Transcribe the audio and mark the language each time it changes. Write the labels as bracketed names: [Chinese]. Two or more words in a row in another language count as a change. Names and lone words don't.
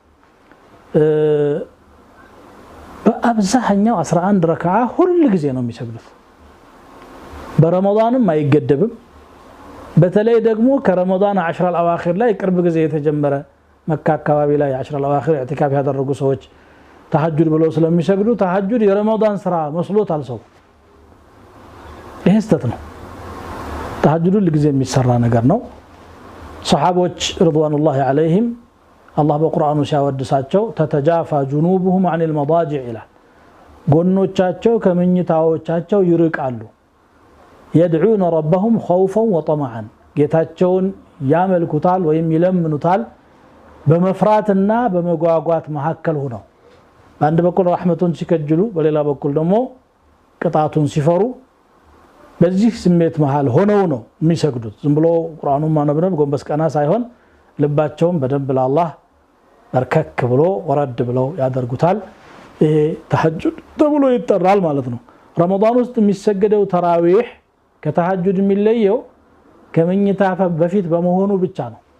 [Amharic] በአብዛኛው 11 ረካዓ ሁሉ ጊዜ ነው የሚሰግዱት በረመዳንም አይገደብም በተለይ ደግሞ ከረመዳን 10 አልአዋኺር ላይ ቅርብ ጊዜ የተጀመረ መካ አካባቢ ላይ 10 አልአዋኺር ኢዕቲካፍ ያደረጉ ሰዎች ተሐጁድ ብለው ስለሚሰግዱ ተሐጁድ የረመዳን ስራ መስሎታል ሰው ይሄ ስተት ነው ተሐጁድ ለጊዜ የሚሰራ ነገር ነው ሱሐቦች [Arabic] رضوان الله عليهم [Amharic] አላህ በቁርአኑ ሲያወድሳቸው [Arabic] تتجافى جنوبهم عن المضاجع [Amharic] ይላል ጎኖቻቸው ከመኝታዎቻቸው ይርቃሉ [Arabic] يدعون ربهم خوفا وطمعا [Amharic] ጌታቸውን ያመልኩታል ወይም ይለምኑታል በመፍራትና በመጓጓት መሐከል ሆነው በአንድ በኩል ረህመቱን ሲከጅሉ በሌላ በኩል ደግሞ ቅጣቱን ሲፈሩ በዚህ ስሜት መሃል ሆነው ነው የሚሰግዱት ዝም ብሎ ቁርአኑን ማነብነብ ጎንበስ ቀና ሳይሆን ልባቸውን በደንብ ለአላህ በርከክ ብሎ ወረድ ብለው ያደርጉታል ይሄ ተሐጁድ ተብሎ ይጠራል ማለት ነው ረመዳን ውስጥ የሚሰገደው ተራዊህ ከተሐጁድ የሚለየው ከመኝታ በፊት በመሆኑ ብቻ ነው